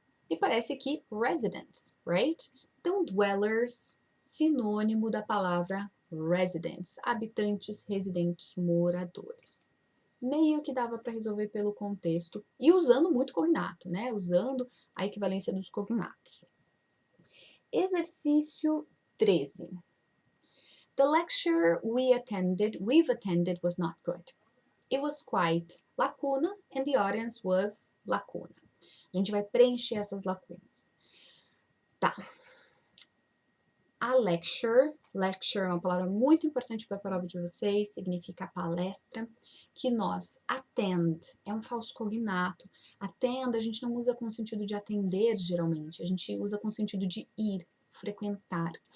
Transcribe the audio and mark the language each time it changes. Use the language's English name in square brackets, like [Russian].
[Portuguese] E parece que residents, [English] right? [Portuguese] Então, dwellers, sinônimo da palavra residents, habitantes, residentes, moradores. Meio que dava para resolver pelo contexto e usando muito cognato, né? Usando a equivalência dos cognatos. Exercício 13. [English] The lecture we've attended was not good. It was quite lacuna and the audience was lacuna. [Portuguese] A gente vai preencher essas lacunas. Tá. A lecture é uma palavra muito importante para a prova de vocês, significa palestra, que nós attend, é um falso cognato. Attend a gente não usa com o sentido de atender, geralmente, a gente usa com o sentido de ir, frequentar.